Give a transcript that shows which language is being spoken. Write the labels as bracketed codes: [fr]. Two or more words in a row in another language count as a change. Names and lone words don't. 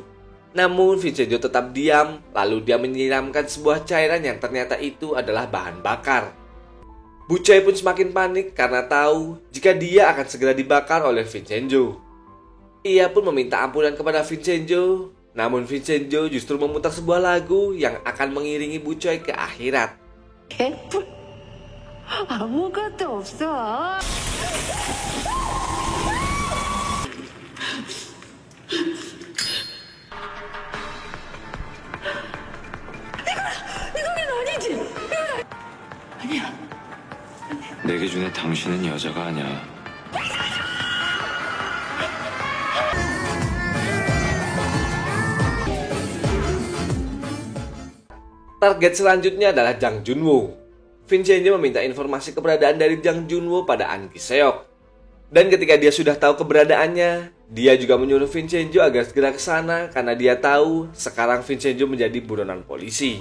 [id] Namun Vincenzo tetap diam, lalu dia menyiramkan sebuah cairan yang ternyata itu adalah bahan bakar. Bucai pun semakin panik karena tahu jika dia akan segera dibakar oleh Vincenzo. Ia pun meminta ampunan kepada Vincenzo. Namun Vincenzo justru memutar sebuah lagu yang akan mengiringi Bucai ke akhirat. [ko] 개뿔 아무것도 없어. 이거는 아니지. 아니야. 내 기준에 당신은 여자가 아니야. [id] Target selanjutnya adalah Jang Junwo. Vincenzo meminta informasi keberadaan dari Jang Junwo pada An Gi-seok. Dan ketika dia sudah tahu keberadaannya, dia juga menyuruh Vincenzo agar segera ke sana karena dia tahu sekarang Vincenzo menjadi buronan polisi.